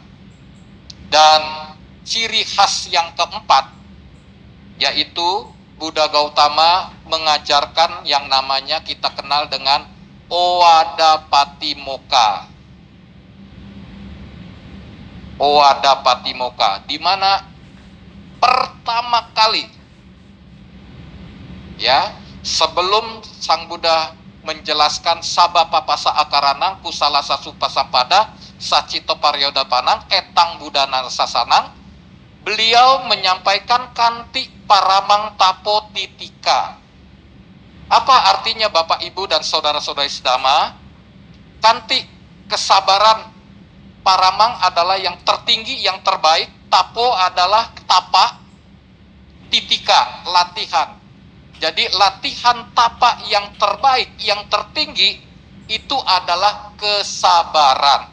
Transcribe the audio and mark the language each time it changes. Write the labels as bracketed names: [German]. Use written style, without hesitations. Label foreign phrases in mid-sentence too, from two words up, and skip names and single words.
[Indonesian] Dan ciri khas yang keempat, yaitu Buddha Gautama mengajarkan yang namanya kita kenal dengan Owada Patimokkha. Owada Patimokkha, di mana pertama kali, ya, sebelum Sang Buddha menjelaskan [Pali] Sabapapasa akaranang kusala sasupasampada sacito paryodapanang etang budana sasanang, [Indonesian] beliau menyampaikan [Pali] kanti paramang tapo titika. [Indonesian] Apa artinya Bapak Ibu dan saudara-saudari sedama? Kanti, kesabaran. Paramang adalah yang tertinggi, yang terbaik. Tapo adalah tapa. Titika, latihan. Jadi latihan tapa yang terbaik, yang tertinggi, itu adalah kesabaran.